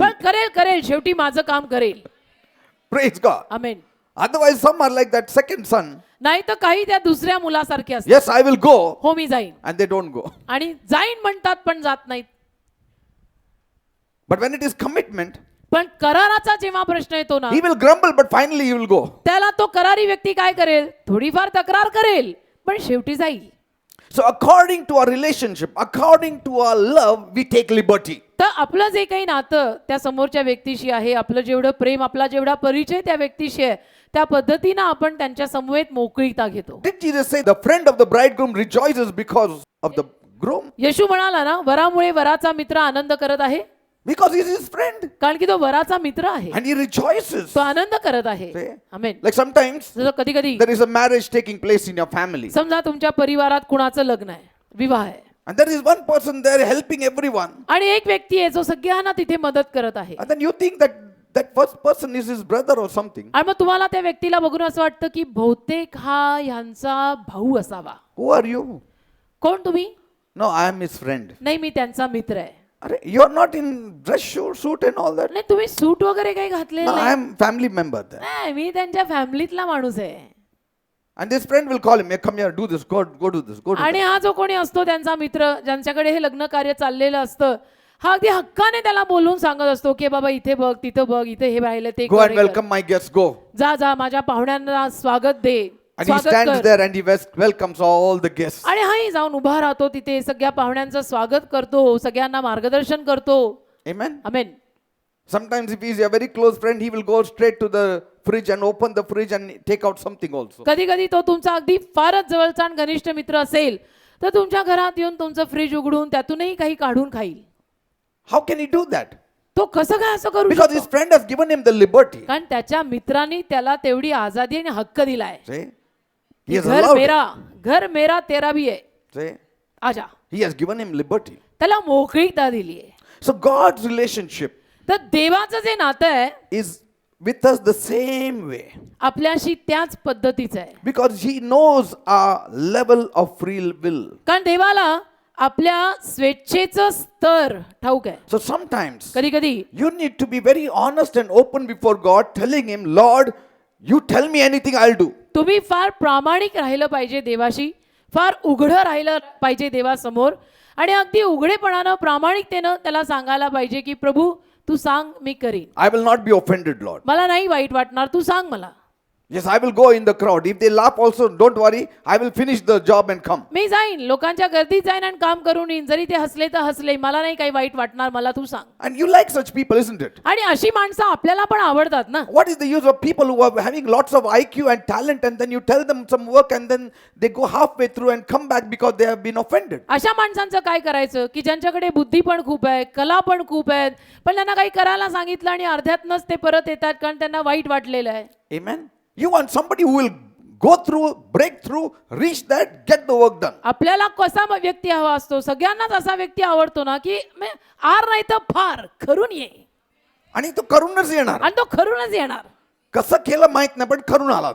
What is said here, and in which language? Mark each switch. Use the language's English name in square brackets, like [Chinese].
[Marathi] पण करेल शेवटी माझं काम करेल. [English] Praise God. [Marathi] Amen. [English] Otherwise, some are like that second son. [Marathi] नाही तर काही त्या दुसऱ्या मुलासारखे असतात. [English] Yes, I will go. [Marathi] हो मी जाईन, [English] And they don't go. [Marathi] आणि जाईन म्हणतात पण जात नाहीत. [English] But when it is commitment, [Marathi] पण कराराचा जेव्हा प्रश्न येतो ना, [English] he will grumble, but finally he will go. [Marathi] त्याला तो करारी व्यक्ती काय करेल, थोडीफार तक्रार करेल पण शेवटी जाईल. [English] So according to our relationship, according to our love, we take liberty. [Marathi] तर आपलं जे काही नातं त्या समोरच्या व्यक्तीशी आहे, आपलं जेवढं प्रेम, आपला जेवढा परिचय त्या व्यक्तीशी आहे, त्या पद्धतीनं आपण त्यांच्या समवेत मोकळीता घेतो. [English] Did Jesus say the friend of the bridegroom rejoices because of the groom? [Marathi] येशू म्हणाला ना, वरामुळे वराचा मित्र आनंद करत आहे, [English] Because he's his friend. [Marathi] कारण की तो वराचा मित्र आहे, [English] And he rejoices. [Marathi] तो आनंद करत आहे. [English] See? [Marathi] आमेन. [English] Like sometimes [Marathi] जसं कधी कधी [English] there is a marriage taking place in your family. [Marathi] समजा तुमच्या परिवारात कुणाचं लग्न आहे, विवाह आहे, [English] And there is one person there helping everyone. [Marathi] आणि एक व्यक्ती आहे जो सगळ्यांना तिथे मदत करत आहे. [English] And then you think that that first person is his brother or something. [Marathi] आणि मग तुम्हाला त्या व्यक्तीला बघून असं वाटतं की बहुतेक हा ह्यांचा भाऊ असावा. [English] Who are you? [Marathi] कोण तुम्ही? [English] No, I am his friend. [Marathi] नाही, मी त्यांचा मित्र आहे. [English] You are not in dress suit and all that. [Marathi] नाही, तुम्ही सूट वगैरे काही घातलेलं [English] No, I [Marathi] नाही. [English] am family member there. [Marathi] नाही, मी त्यांच्या फॅमिलीतला माणूस आहे. [English] And this friend will call him, hey, come here, do this, go do this, go do [Marathi] आणि [English] that. [Marathi] हा जो कोणी असतो त्यांचा मित्र, ज्यांच्याकडे हे लग्न कार्य चाललेलं असतं, हा अगदी हक्काने त्याला बोलून सांगत असतो की बाबा इथे बघ, तिथं बघ, इथे हे राहिलं, ते [English] Go [Marathi] हे कर. [English] welcome my guests, go. [Marathi] जा माझ्या पाहुण्यांना स्वागत दे, [English] And he [Marathi] स्वागत [English] stands [Marathi] कर. [English] there and he welcomes all the guests. [Marathi] आणि हाही जाऊन उभा राहतो तिथे, सगळ्या पाहुण्यांचं स्वागत करतो, सगळ्यांना मार्गदर्शन करतो. [English] Amen. [Marathi] Amen. [English] Sometimes if he is a very close friend, he will go straight to the fridge and open the fridge and take out something also. [Marathi] कधी कधी तो तुमचा अगदी फारच जवळचा आणि घनिष्ठ मित्र असेल तर तुमच्या घरात येऊन तुमचं फ्रीज उघडून त्यातूनही काही काढून खाईल. [English] How can he do that? [Marathi] तो कसं काय असं करू [English] Because his [Marathi] शकतो? [English] friend has given him the liberty. [Marathi] कारण त्याच्या मित्रांनी त्याला तेवढी आजादी आणि हक्क दिलाय. [English] See? [Marathi] की [English] He has [Marathi] घर [English] allowed it. [Hindi] मेरा तेरा भी है, [English] See? [Hindi] आजा. [English] He has given him liberty. [Marathi] त्याला मोकळीकता दिली आहे. [English] So God's relationship [Marathi] तर देवाचं जे नातं आहे [English] is with us the same way. [Marathi] आपल्याशी त्याच पद्धतीचं आहे. [English] Because he knows our level of free will. [Marathi] कारण देवाला आपल्या स्वेच्छेचं स्तर ठाऊक आहे. [English] So sometimes [Marathi] कधी कधी [English] you need to be very honest and open before God, telling him, Lord, you tell me anything, I'll do. [Marathi] तुम्ही फार प्रामाणिक राहिलं पाहिजे देवाशी, फार उघडं राहिलं पाहिजे देवासमोर, आणि अगदी उघडेपणानं प्रामाणिकतेनं त्याला सांगायला पाहिजे की प्रभू तू सांग, मी करीन. [English] I will not be offended, Lord. [Marathi] मला नाही वाईट वाटणार, तू सांग मला. [English] Yes, I will go in the crowd. If they laugh also, don't worry. I will finish the job and come. [Marathi] मी जाईन, लोकांच्या गर्दीत जाईन आणि काम करून येईन. जरी ते हसले तर हसले, मला नाही काही वाईट वाटणार, मला तू सांग. [English] And you like such people, isn't it? [Marathi] आणि अशी माणसं आपल्याला पण आवडतात ना. [English] What is the use of people who are having lots of IQ and talent, and then you tell them some work and then they go halfway through and come back because they have been offended? [Marathi] अशा माणसांचं काय करायचं की ज्यांच्याकडे बुद्धी पण खूप आहे, कला पण खूप आहेत, पण त्यांना काही करायला सांगितलं आणि अर्ध्यातनच ते परत येतात कारण त्यांना वाईट वाटलेलं आहे. [English] Amen. You want somebody who will go through, break through, reach that, get the work done. [Marathi] आपल्याला कसा व्यक्ती हवा असतो? सगळ्यांनाच असा व्यक्ती आवडतो ना की आर नाही तर फार खरून ये, आणि तो करूनच येणार. आणि तो खरूनच येणार. कसं केलं माहित नाही, पण करून आला.